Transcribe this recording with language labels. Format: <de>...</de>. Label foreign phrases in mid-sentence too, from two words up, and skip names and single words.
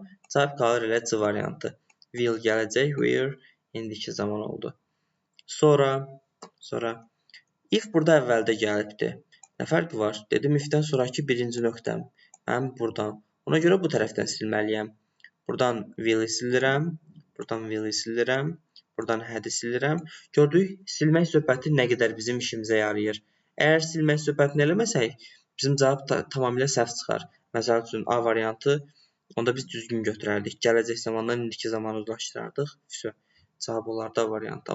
<az>Cavab qalır elə C variantı. Will gələcək, were indiki zaman oldu. Sonra if burada əvvəldə gəlibdir. Nə fərqi var? Dedim, ifdən sonraki birinci nöqtəm. Mən buradan. Ona görə bu tərəfdən silməliyəm. Buradan will-i silirəm. Buradan will-i silirəm. Buradan had-i silirəm. Gördük, silmək söhbəti nə qədər bizim işimizə yarayır. Əgər silmək söhbətini eləməsək, bizim cavab tamamilə səhv çıxar. Məsəl üçün, A variantı onda biz düzgün götürərdik. Gələcək zamandan indiki zaman uzlaşdırardıq. Cavab olardı A variantı.</az>